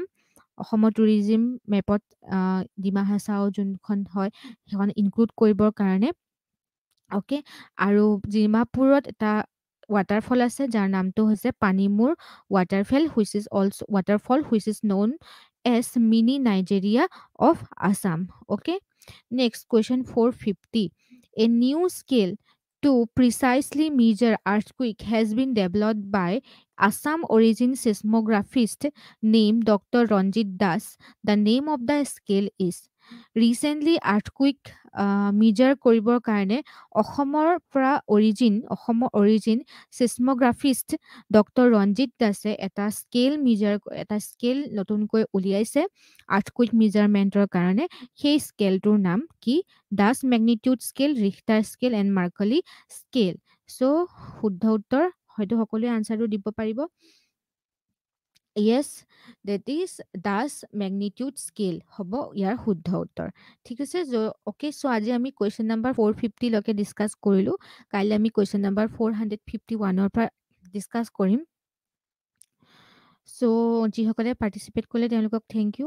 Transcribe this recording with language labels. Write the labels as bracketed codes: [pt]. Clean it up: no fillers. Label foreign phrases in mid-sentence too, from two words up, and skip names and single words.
[as] অসমৰ টুৰিজিম মেপত ডিমা হাছাও যোনখন হয় সেইখন ইনক্লুড কৰিবৰ কাৰণে। অ'কে, আৰু ডিমাপুৰত এটা ৱাটাৰফল আছে যাৰ নামটো হৈছে পানীমূৰ ৱাটাৰফল [en] which is known as mini Nigeria of Assam. okay, next question 450। A new scale to precisely measure earthquake has been developed by Assam origin seismographist named Dr. [as] Ranjit Das. [en] The name of the scale is, recently earthquake measure [as] কৰিবৰ কাৰণে অসমৰ অৰিজিন seismographist ডক্টৰ ৰঞ্জিত দাসে এটা স্কেল নতুনকৈ উলিয়াইছে [en] earthquake measurement [as] কাৰণে। সেই স্কেলটোৰ নাম কি? [en] Das magnitude scale, Richter scale and Mercalli scale. [as] চ' শুদ্ধ উত্তৰ হয়তো সকলোৱে আনচাৰটো দিব পাৰিব। [en] Yes, that is [as] দাস মেগনিটিউড স্কেল হ'ব ইয়াৰ শুদ্ধ উত্তৰ। ঠিক আছে, অ'কে, চ' আজি আমি কুৱেশ্যন নম্বৰ 450 লৈকে ডিছকাছ কৰিলোঁ। কাইলৈ আমি কুৱেশ্যন নম্বৰ 451ৰ পৰা ডিছকাছ কৰিম। চ' যিসকলে পাৰ্টিচিপেট কৰিলে তেওঁলোকক [en] thank you.